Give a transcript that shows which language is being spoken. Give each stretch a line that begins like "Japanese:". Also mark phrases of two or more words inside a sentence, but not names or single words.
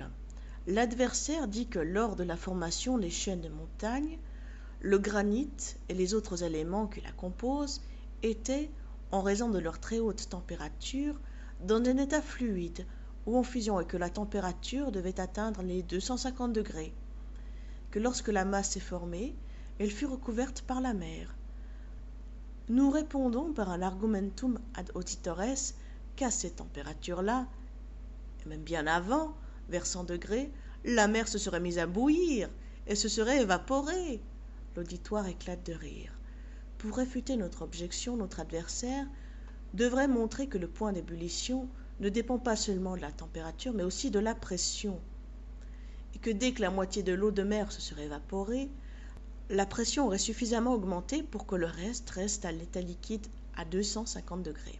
French: L'adversaire dit que lors de la formation des chaînes de montagne, le granit et les autres éléments qui la composent étaient, en raison de leur très haute température, dans un état fluide ou en fusion et que la température devait atteindre les 250 degrés, que lorsque la masse s'est formée, elle fut recouverte par la mer. Nous répondons par un
Latin: argumentum ad auditores
French: qu'à ces températures-là, et même bien avant, vers 100 degrés, la mer se serait mise à bouillir et se serait évaporée. L'auditoire éclate de rire. Pour réfuter notre objection, notre adversaire devrait montrer que le point d'ébullition ne dépend pas seulement de la température, mais aussi de la pression, et que dès que la moitié de l'eau de mer se serait évaporée, la pression aurait suffisamment augmenté pour que le reste à l'état liquide à 250 degrés.